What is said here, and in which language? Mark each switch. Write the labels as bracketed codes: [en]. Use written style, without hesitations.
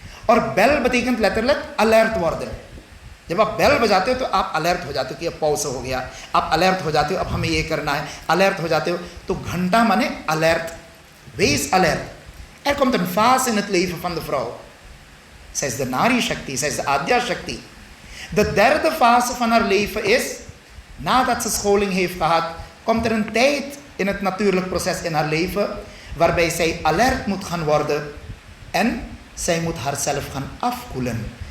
[hi] और [nl] बेल betekent letterlijk अलर्ट worden। [hi] जब आप बेल बजाते हो तो आप अलर्ट हो जाते हो कि अब पॉज हो गया, आप अलर्ट हो जाते हो अब हमें ये करना है, अलर्ट हो जाते हो। तो घंटा माने alert, [nl] wees alert. Er komt een fase in het leven van de vrouw. Zij is de Nari Shakti, zij is de Adya Shakti. De derde fase van haar leven is, nadat ze scholing heeft gehad, komt er een tijd in het natuurlijk proces in haar leven, waarbij zij alert moet gaan worden en zij moet haarzelf gaan afkoelen.